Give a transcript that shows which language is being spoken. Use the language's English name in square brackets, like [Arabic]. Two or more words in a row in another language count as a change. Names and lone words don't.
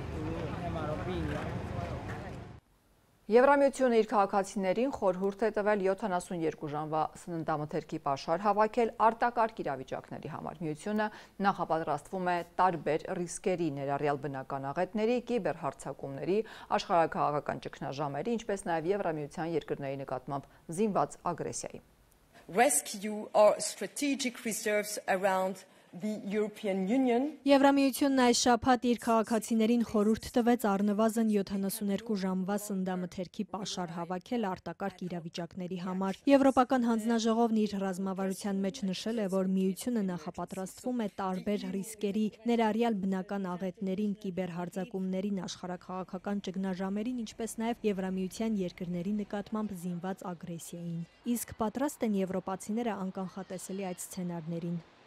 [Armenian] Եվրամիությունը իր քաղաքացիներին խորհուրդ է տվել 72 ժամվա սննդամթերքի պաշար հավաքել արտակարգ իրավիճակների համար։ Միությունը նախապատրաստվում է տարբեր ռիսկերի, ներառյալ բնական աղետների, կիբերհարձակումների, աշխարհաքաղաքական ճգնաժամերի, ինչպես նաև Եվրամիության երկրների նկատմամբ զինված ագրեսիայի։ [English] Rescue our strategic reserves around the European Union. [Armenian] Եվրամիությունն այս շաբաթ իր քաղաքացիներին խորհուրդ տվեց առնվազն 72 ժամվա սննդամթերքի պաշար հավաքել արտակարգ իրավիճակների համար։ Եվրոպական հանձնաժողովն իր ռազմավարության մեջ նշել է, որ միությունը նախապատրաստվում է տարբեր ռիսկերի, ներառյալ բնական աղետներին, կիբերհարձակումներին, աշխարհաքաղաքական ճգնաժամերին, ինչպես նաև Եվրամիության երկրների նկատմամբ զինված ագրեսիային։ Իսկ պատրաստ են եվրոպացիները անկանխատեսելի այդ սցենարներին։